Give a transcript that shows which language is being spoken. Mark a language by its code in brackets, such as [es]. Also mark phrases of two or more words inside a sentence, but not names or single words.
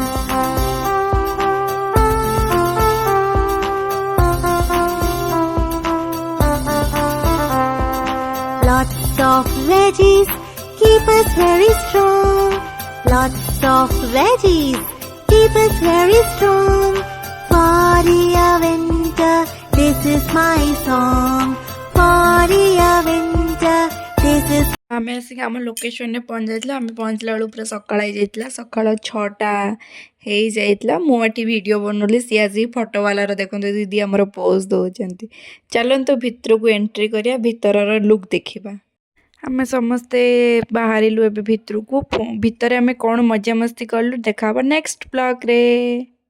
[en] Lots of veggies keep us very strong. Lots of veggies keep us very strong. For the winter, this is my song. For the winter, this is. [or] ଆମେ ଆସିକି ଆମ ଲୋକେସନରେ ପହଞ୍ଚିଯାଇଥିଲା ଆମେ ପହଞ୍ଚିଲା ବେଳକୁ ପୁରା ସକାଳ ହେଇଯାଇଥିଲା ସକାଳ 6ଟା ହେଇଯାଇଥିଲା ମୁଁ ଏଠି ଭିଡ଼ିଓ ବନଉଥିଲି ସିଏ ଆସିକି ଫଟୋବାଲାର ଦେଖନ୍ତୁ ଦିଦି ଆମର ପୋଜ୍ ଦେଉଛନ୍ତି ଚାଲନ୍ତୁ ଭିତରକୁ ଏଣ୍ଟ୍ରି କରିବା ଭିତରର ଲୁକ୍ ଦେଖିବା ଆମେ ସମସ୍ତେ ବାହାରିଲୁ ଏବେ ଭିତରକୁ ଭିତରେ ଆମେ କ'ଣ ମଜାମସ୍ତି କଲୁ ଦେଖା ହେବ [en] next blog